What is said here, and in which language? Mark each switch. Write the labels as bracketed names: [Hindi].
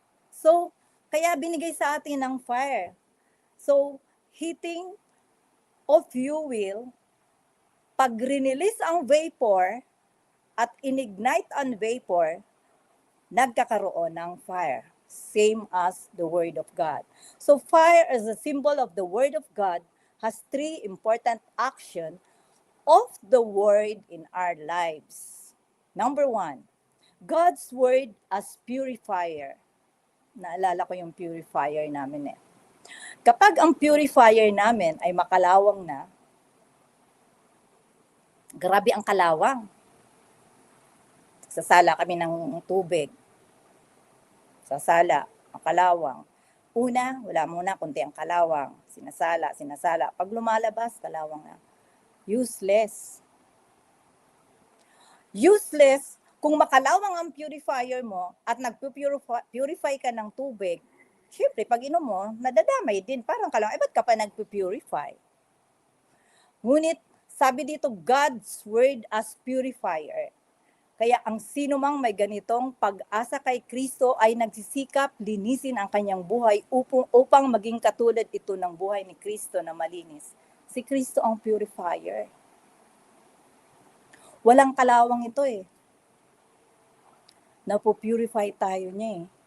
[Filipino] So, kaya binigay sa atin ng fire. So, [English] heating of fuel, [Filipino] pag release ang vapor at inignite ang vapor, nagkakaroon ng fire. [English] Same as the Word of God. So fire as a symbol of the Word of God has 3 important actions of the Word in our lives. Number 1, God's Word as purifier. [Filipino] Naalala ko yung purifier namin eh. Kapag ang purifier namin ay makalawang na, grabe ang kalawang. Sasala kami ng tubig. Sasala, ang kalawang. Una, wala muna, kunti ang kalawang. Sinasala. Pag lumalabas, kalawang na. Useless. Useless kung makalawang ang purifier mo at nagpupurify ka ng tubig. Siyempre, pag inom mo, nadadamay din. Parang kalawang, ba't ka pa nagpupurify? Ngunit, sabi dito, [English] God's word as purifier. [Filipino] Kaya ang sino mang may ganitong pag-asa kay Kristo ay nagsisikap linisin ang kanyang buhay upang maging katulad ito ng buhay ni Kristo na malinis. Si Kristo ang purifier. Walang kalawang ito eh. Napupurify tayo niya eh.